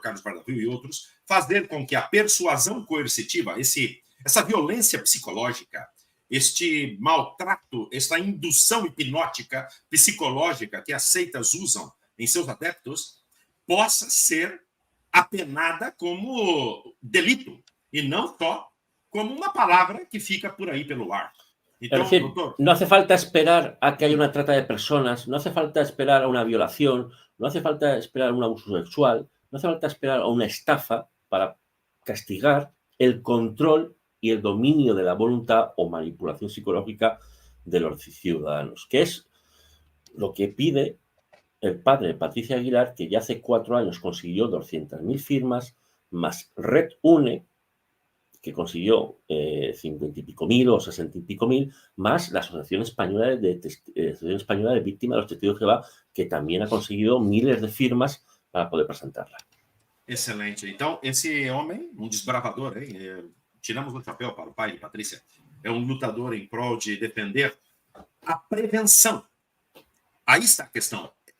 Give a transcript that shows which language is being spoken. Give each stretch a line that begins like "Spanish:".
Portuguese: Carlos Bardavil e outros, fazer com que a persuasão coercitiva, essa violência psicológica, este maltrato, essa indução hipnótica psicológica que as seitas usam em seus adeptos, possa ser apenada como delito e não só como uma palavra que fica por aí pelo ar.
Spanish: Es decir, no hace falta esperar a que haya una trata de personas, no hace falta esperar a una violación, no hace falta esperar a un abuso sexual, no hace falta esperar a una estafa para castigar el control y el dominio de la voluntad o manipulación psicológica de los ciudadanos, que es lo que pide el padre de Patricia Aguilar, que ya hace 4 años consiguió 200.000 firmas, más Red Une, que consiguió 50 y pico mil o 60 y pico mil, más la Asociación Española de Víctimas de los Testigos de Jehová, que también ha conseguido miles de firmas para poder presentarla. Excelente.
Portuguese: Então, esse homem, um desbravador, tiramos o chapéu para o pai de Patrícia, é um lutador em prol de defender a prevenção. Aí está a questão.